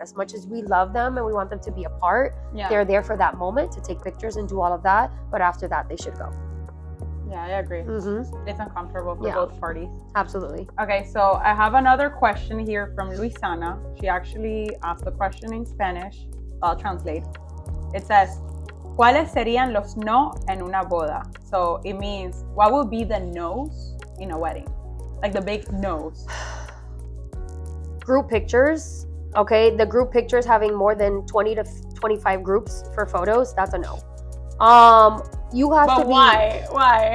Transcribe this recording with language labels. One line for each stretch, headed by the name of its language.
English: As much as we love them and we want them to be a part, they're there for that moment to take pictures and do all of that. But after that, they should go. Yeah, I agree. It's uncomfortable for both parties. Absolutely. Okay, so I have another question here from Luisana. She actually asked the question in Spanish. I'll translate.
Spanish: It says, ¿cuáles serían los no en una boda?
English: So it means, what would be the no's in a wedding? Like the big no's. Group pictures. Okay, the group pictures having more than 20 to 25 groups for photos, that's a no. You have to be. Why?